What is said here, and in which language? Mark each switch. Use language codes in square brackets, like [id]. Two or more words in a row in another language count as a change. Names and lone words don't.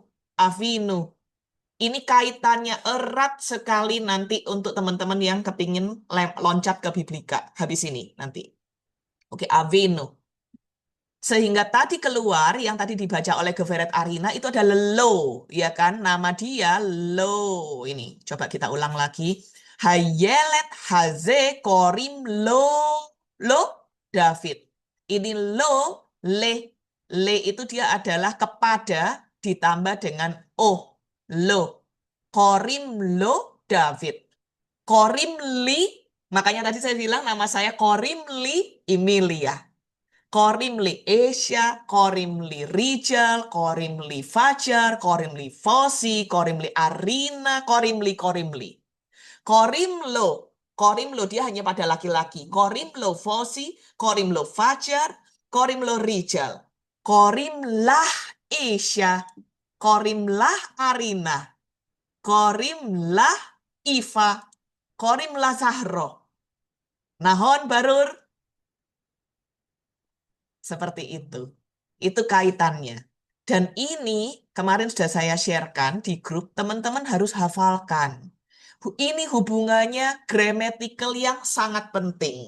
[id] Ini kaitannya erat sekali nanti untuk teman-teman yang kepingin loncat ke Biblika habis ini nanti. Oke, Avinu. Sehingga tadi keluar yang tadi dibaca oleh Geveret Arina itu adalah Lo, ya kan? Nama dia Lo. Ini coba kita ulang lagi. [he] הילד הזה קוראים לו David. [id] Ini lo le. Le itu dia adalah kepada ditambah dengan oh, lo. [he] קוראים לו David. קוראים לי, [id] makanya tadi saya bilang nama saya [he] Korim li [id] Emilia. [he] קוראים לי Asia, קוראים לי Rijal, קוראים לי Fajar, קוראים לי Fosi, קוראים לי Arina, קוראים לי. Korim lo [id] dia hanya pada laki-laki. [he] קוראים לו Fosi, קוראים לו Fajar, קוראים לו Rijal. קוראים לה Asia, קוראים לה Arina, קוראים לה Iva, קוראים לה Zahro. נכון ברור. [id] Seperti itu. Itu kaitannya. Dan ini kemarin sudah saya sharekan di grup, teman-teman harus hafalkan. Ini hubungannya grammatical yang sangat penting.